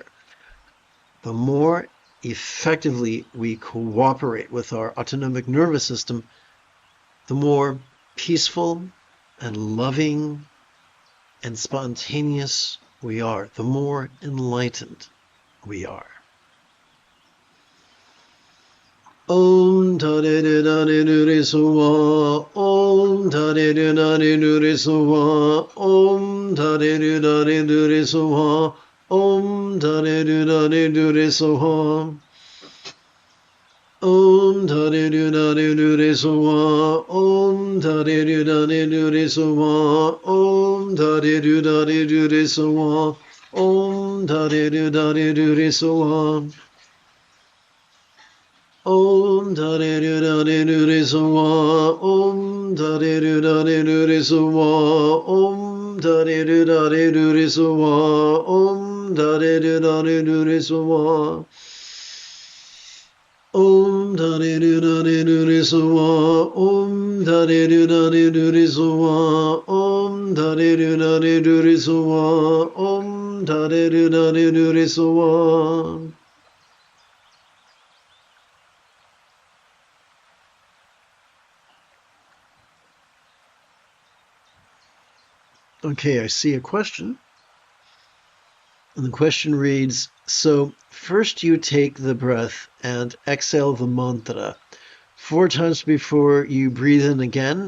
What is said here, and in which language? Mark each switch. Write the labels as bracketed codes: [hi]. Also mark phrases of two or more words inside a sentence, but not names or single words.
[en] The more effectively we cooperate with our autonomic nervous system, the more peaceful and loving and spontaneous we are, the more enlightened we are. [sa] Om Tare Nare Nure Suwa, Om Tare Nare Nure Suwa, Om Tare Nare Nure Suwa, Om Tare Nare Nure Suwa, Om Tare Nare Nure Suwa, Om Tare Nare Nure Suwa, Om Tare Nare Nure Suwa, Om Tare Nare Nure Suwa. Om Tare Nare Nure Suwa, Om Tare Nare Nure Suwa, Om Dare do dare do re so wa. Om dare do dare do re so wa. Om dare do dare do re so wa. Om dare do dare do re so wa. Om dare do dare do re so wa. Om dare do dare do re so wa. [en] Okay, I see a question. And the question reads, so first you take the breath and exhale the mantra 4 times before you breathe in again?